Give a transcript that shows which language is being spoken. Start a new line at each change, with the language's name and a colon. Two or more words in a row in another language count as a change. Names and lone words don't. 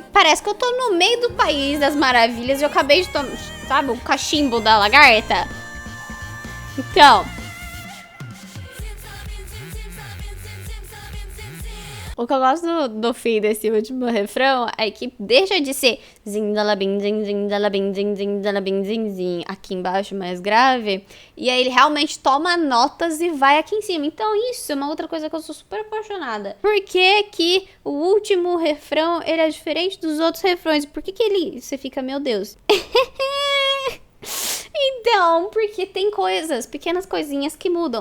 Portuguese: Parece que eu tô no meio do país das maravilhas e eu acabei de tomar, sabe, o cachimbo da lagarta. Então... O que eu gosto do fim desse último refrão é que deixa de ser zindalabim, zin, zindalabim, zin, zindalabim, zin, zin, aqui embaixo mais grave, e aí ele realmente toma notas e vai aqui em cima. Então isso é uma outra coisa que eu sou super apaixonada. Por que que o último refrão, ele é diferente dos outros refrões? Por que que ele... Você fica, meu Deus... Então, porque tem coisas, pequenas coisinhas que mudam.